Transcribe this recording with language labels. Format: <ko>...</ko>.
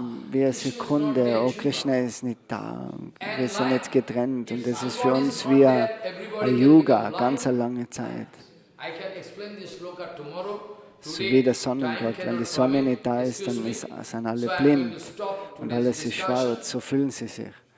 <de>wie eine Sekunde, oh Krishna ist nicht da, wir sind jetzt getrennt und das ist für uns wie ein Yuga, ganz eine lange Zeit.</de> <en>I can explain this sloka tomorrow.</en> <de>So wie der Sonnengott, wenn die Sonne nicht da ist, dann sind alle blind und alles ist schwarz, so fühlen sie sich.</de>